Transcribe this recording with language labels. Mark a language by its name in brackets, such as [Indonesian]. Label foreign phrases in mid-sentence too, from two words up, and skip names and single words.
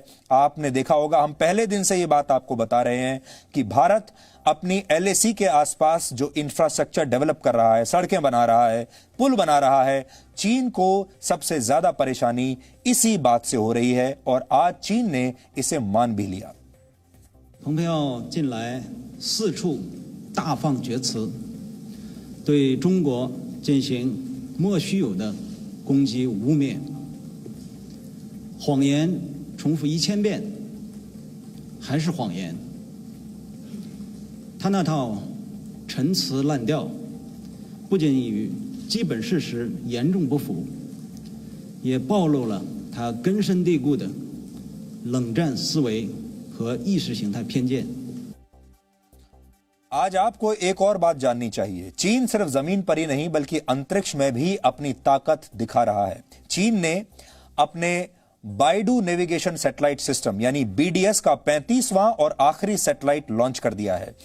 [Hindi] आपने देखा होगा हम पहले दिन से यह बात आपको बता रहे हैं कि भारत अपनी LAC के आसपास जो [English] infrastructure develop [Hindi] कर रहा है, सड़कें बना रहा है, पुल बना रहा है, चीन को सबसे ज्यादा परेशानी इसी बात से हो रही है और आज चीन ने इसे मान भी लिया। [Chinese] 蓬佩奥近来四处大放厥词，对中国进行莫须有的攻击污蔑，谎言重复1000遍还是谎言。他那套陈词滥调，不仅与基本事实严重不符，也暴露了他根深蒂固的冷战思维和意识形态偏见。 [Hindi] आज आपको एक और बात जाननी चाहिए। चीन सिर्फ जमीन पर ही नहीं बल्कि अंतरिक्ष में भी अपनी ताकत दिखा रहा है। चीन ने अपने बाइडू [English] navigation satellite system [Hindi] यानी बीडीएस का 35वां और आखिरी [English] satellite launch [Hindi] कर दिया है।